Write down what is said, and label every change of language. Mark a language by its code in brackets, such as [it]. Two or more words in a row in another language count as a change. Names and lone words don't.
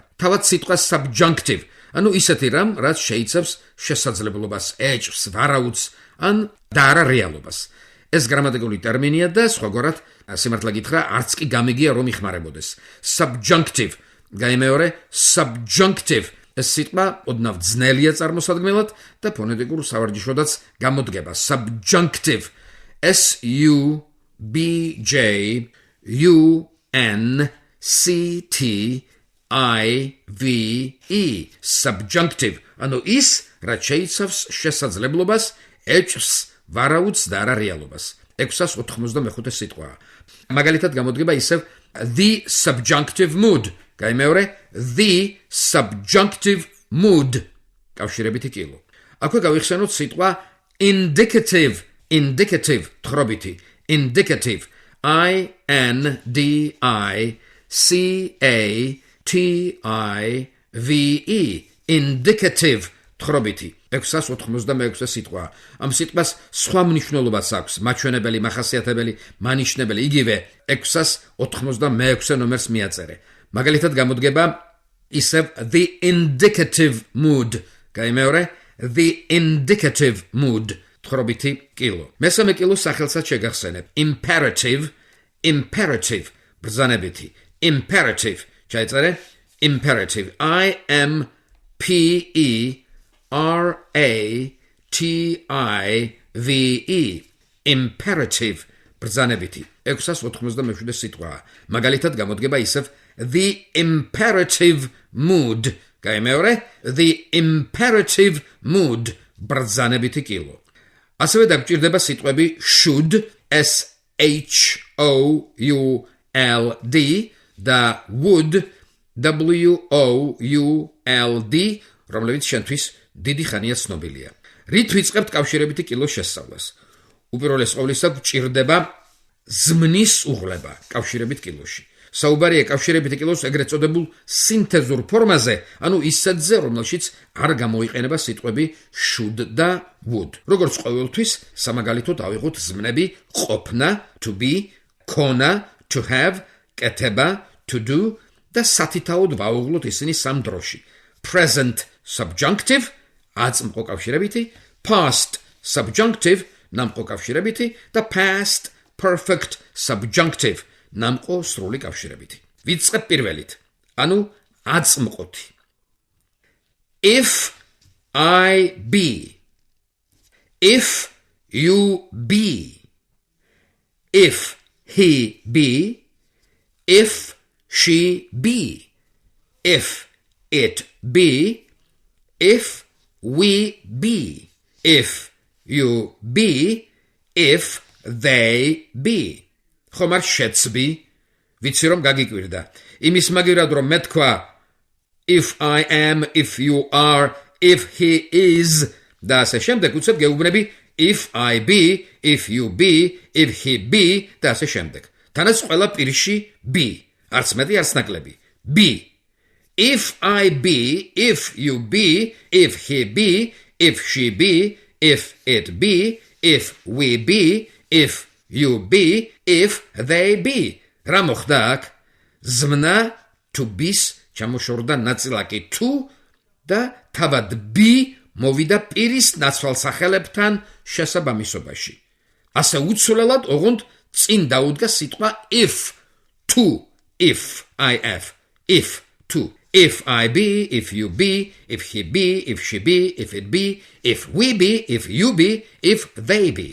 [ka] თავად სიტყვა subjunctive, ანუ ისეთი რამ, რაც შეიცავს შესაძლებლობას, ეჭვს, ვარაუდს ან და არა რეალობას. ეს გრამატიკული ტერმინია და სხვაგვარად სიმართლე გითხრა, არც კი გამიგია რომ იხმარებოდეს. [en] Subjunctive, გაიმეორე, subjunctive. ეს სიტყვა ოდნავ ძნელია წარმოსადგმელად და ფონეტიკურ სავარჯიშოდაც გამოდგება. Subjunctive. S-U-B-J-U-N-C-T-I-V-E. Subjunctive. [ka] ანუ ის, რაც შეიცავს შესაძლებლობას, ეჭვს, ვარაუდს და არა რეალობას. 695 სიტყვაა. მაგალითად გამოდგება ისევ [en] the subjunctive mood. გაიმეორე, the subjunctive mood. [ka] კავშირებითი კილო. აქვე გავიხსენოთ სიტყვა indicative. [en] Indicative, თხრობითი. Indicative. I-N-D-I-C-A-T-I-V-E. Indicative, [ka] თხრობითი. 696 სიტყვა. ამ სიტყვას სხვა მნიშვნელობაც აქვს, მაჩვენებელი, მახასიათებელი, მანიშნებელი, იგივე 696 ნომერს მიაწერე. მაგალითად გამოდგება ისევ [en] the indicative mood. გაიმეორე, the indicative mood. [ka] თხრობითი კილო. მესამე კილოს სახელსაც შეგახსენებ. [en] Imperative, imperative, ბრძანებითი. Imperative. ჩაიწერე? Imperative. I-M-P-E-R-A-T-I-V-E. Imperative. [ka] ბრძანებითი. 697 სიტყვაა. მაგალითად გამოდგება ისევ [en] the imperative mood. გაიმეორე, the imperative mood. [ka] ბრძანებითი კილო. ასევე დაგვჭირდება სიტყვები should, [en] S-H-O-U-L-D და would, [ka] W-O-U-L-D, რომლებიც შენთვის დიდი ხანია ცნობილია. რით ვიწყებთ კავშირებითი კილოს შესწავლას? უპირველეს ყოვლისა გვჭირდება ზმნის უღლება კავშირებით კილოში. საუბარია კავშირებითი კილოს ეგრეთ წოდებულ სინთეზურ ფორმაზე, ანუ ისეთზე, რომელშიც არ გამოიყენება სიტყვები should და would. როგორც ყოველთვის, სამაგალითოდ ავიღოთ ზმნები ყოფნა, [en] to be, [ka] ქონა, [en] to have, [ka] კეთება, [en] to do [ka] და სათითაოდ ვაუღლოთ ისინი სამ დროში. [en] Present subjunctive, [ka] აწმყო კავშირებითი, [en] past subjunctive, [ka] ნამყო კავშირებითი და [en] past perfect subjunctive, [ka] ნამყო სრული კავშირებითი. ვიწყებ პირველით, ანუ აწმყოთი. [en] If I be, if you be, if he be, if she be, if it be, if we be, if you be, if they be. [ka] ხომ არ შეცბი? ვიცი რომ გაგიკვირდა. იმის მაგივრად რომ მე თქვა [en] if I am, if you are, if he is [ka] და ასე შემდეგ უცებ გეუბნები [en] if I be, if you be, if he be [ka] და ასე შემდეგ. თანაც ყველა პირში be. არც მეტი არც ნაკლები. [en] Be. if I be, if you be, if he be, if she be, if it be, if we be, if you be, if they be. [ka] რა მოხდა აქ? ზმნა [en] to be- [ka] ს ჩამოშორდა ნაწილაკი to და თავად be მოვიდა პირის ნაცვალ სახელებთან შესაბამისობაში. ასე უცვლელად ოღონდ წინ დაუდგა სიტყვა [en] if to, if if to, if I be, if you be, if he be, if she be, if it be, if we be, if you be, if they be.